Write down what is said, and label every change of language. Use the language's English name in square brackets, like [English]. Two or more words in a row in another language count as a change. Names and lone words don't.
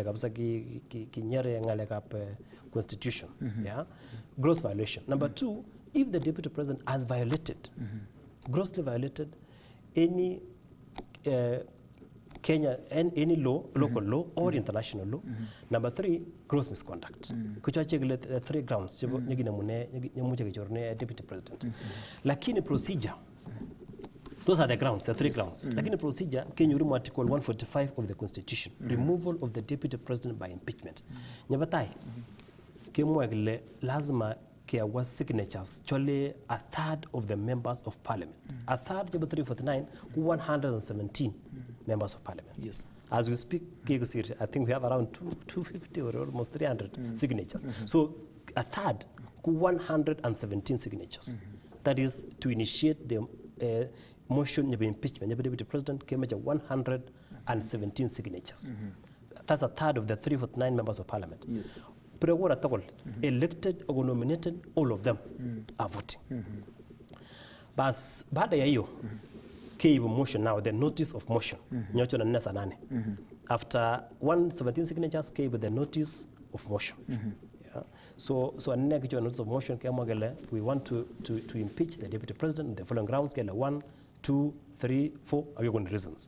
[English] Constitution. Yeah, gross violation. Number two, if the deputy president has violated, grossly violated any Kenya and any law, local law or international law. Number three, gross misconduct. The three grounds deputy president. Lakini procedure, those are the grounds, the three grounds. Lakini procedure, Kenya Article 145 of the Constitution, removal of the deputy president by impeachment. [Kalenjin] Nyabatai, Kemwagile [English] lazima there was signatures, actually a third of the members of parliament. A third, 349, 117 members of parliament. Yes. As we speak, I think we have around 250 or almost 300 signatures. So a third, 117 signatures. That is to initiate the motion of impeachment. The deputy president came at 117 signatures. That's a third of the 349 members of parliament. Yes. Elected or nominated, all of them are voting. [Swahili] But baada ya hiyo, [English] motion now, the notice of motion. After 117 signatures, the notice of motion. Yeah. So notice of motion, we want to impeach the deputy president on the following grounds, 1, 2, 3, 4, reasons.